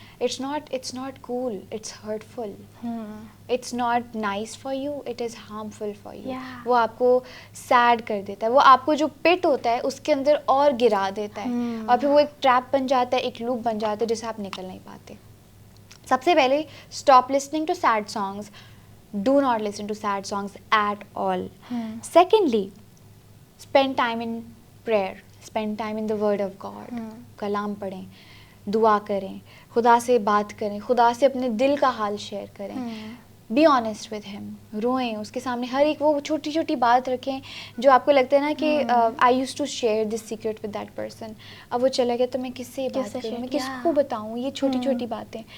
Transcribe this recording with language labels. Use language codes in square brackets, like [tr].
[en] It's not cool, it's hurtful, it's not nice for you, it is harmful for you. [ur] وہ آپ کو sad کر دیتا ہے, وہ آپ کو جو پٹ ہوتا ہے اس کے اندر اور گرا دیتا ہے, اور پھر وہ ایک ٹریپ بن جاتا ہے, ایک لوپ بن جاتا ہے جس سے آپ نکل نہیں پاتے. سب سے پہلے [en] Stop listening to sad songs. Do not listen to sad songs at all. Secondly, spend time in prayer. Spend time in the word of God. [ur] کلام پڑھیں, دعا کریں, خدا سے بات کریں, خدا سے اپنے دل کا حال شیئر کریں. [en] be honest with ہم, [ur] روئیں اس کے سامنے, ہر ایک وہ چھوٹی چھوٹی بات رکھیں جو آپ کو لگتا ہے نا کہ [en] I used to share this secret with that person, [ur] اب وہ چلا گیا تو میں کس سے بات کروں, میں کس کو بتاؤں یہ چھوٹی چھوٹی باتیں.